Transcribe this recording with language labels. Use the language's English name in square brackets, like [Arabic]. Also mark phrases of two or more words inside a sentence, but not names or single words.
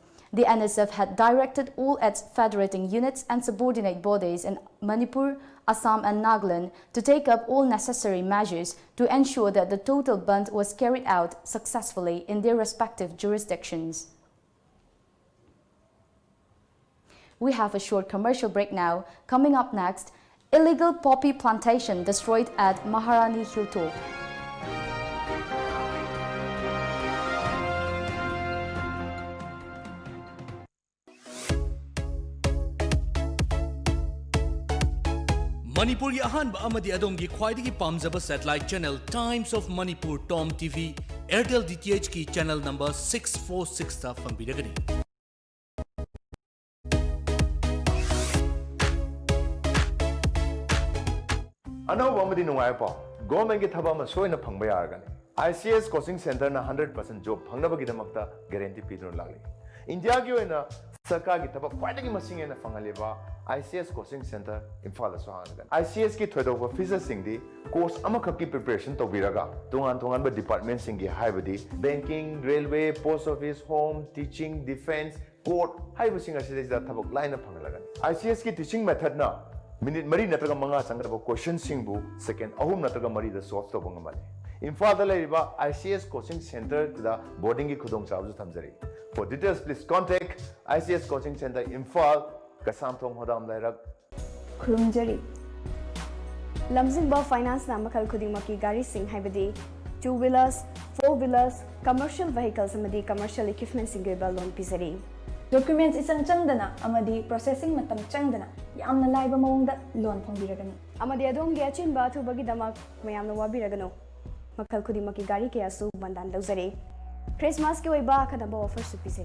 [English] The NSF had directed all its federating units and subordinate bodies in Manipur, Assam and Nagaland to take up all necessary measures to ensure that the total band was carried out successfully in their respective jurisdictions. We have a short commercial break now. Coming up next, illegal poppy plantation destroyed at Maharani Hilltop. [Manipuri] Manipuri ahanba amadi adongi khwaidagi pamjaba [English] satellite channel [Manipuri] Times of Manipur TOMTV Airtel DTH ki channel number 646 ta fangbiragani. Another one government ki thaba ma soina phangba yaragani. ICS coaching center na 100% job phangnaba gidamakta guarantee pidun lagli. India ki oina sarkar ki thaba khwaidagi masing ena phangaleba ICS coaching center Imphal da sohanagan. ICS ki thoidoba officers singdi course amakhak ki preparation tobiraga tongan ba department singi haibadi [English] banking, railway, post office, home, teaching, defense, court [Manipuri] haibu singa sida thabak line phangalagan. ICS ki [English] teaching method [Manipuri] na minute mari natraga manga changraba question singbu second ahum natraga mari da solve to bangamale. Imphal da laiba ICS coaching center da boarding ki khudong chabu thamjari. [English] For details please contact ICS coaching center Imphal Kasamthong Hodam Lairak [Manipuri] Khurumjari Lamjingba Finance na makal khudingmaki gari sing haibadi [English] 2-wheelers, 4-wheelers, commercial vehicles [Manipuri] amadi [English] commercial equipment [Manipuri] sing ba loan pisari. Documents isang changdana amadi processing matam changdana yamna laiba mawongda loan phongbiragani. Amadi adomgi achinba thubagi damak mayamna wabiragano. Makal khudingmaki gari kaya su bandan dauzari. Christmas ki oiba khadaba offer su pisari.